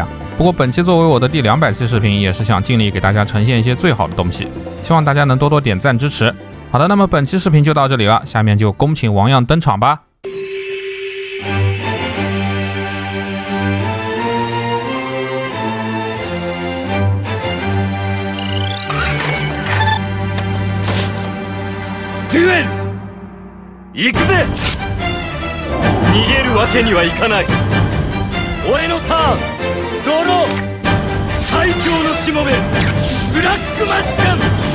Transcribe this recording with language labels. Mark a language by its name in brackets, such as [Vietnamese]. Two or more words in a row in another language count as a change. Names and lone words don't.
[Chinese] 不过本期作为我的第200期视频，也是想尽力给大家呈现一些最好的东西，希望大家能多多点赞支持。好的，那么本期视频就到这里了，下面就恭请王样登场吧。 [Japanese] 行くぜ！逃げるわけにはいかない。俺のターン、ドロー、最強のしもべ、ブラックマジシャン。